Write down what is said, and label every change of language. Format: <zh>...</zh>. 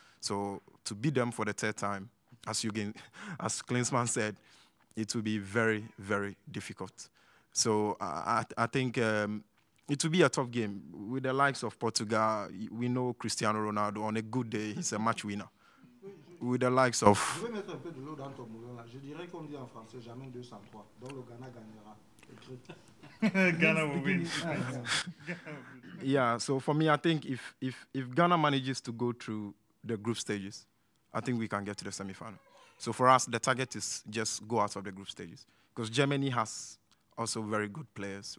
<en>So to beat them for the 3rd time, as Klinsmann said, it will be very, very difficult. So I think it will be a tough game. With the likes of Portugal, we know Cristiano Ronaldo, on a good day, he's a match winner. With the likes of...</en> <fr>Je vais mettre un peu de l'eau dans ton moulin là. Je dirais qu'on dit en français jamais 203. Donc le Ghana gagnera.</fr> <en>Ghana will win. Yeah, so for me, I think if Ghana manages to go through the group stages, I think we can get to the semi-final. So for us, the target is just go out of the group stages. Because Germany has also very good players.</en>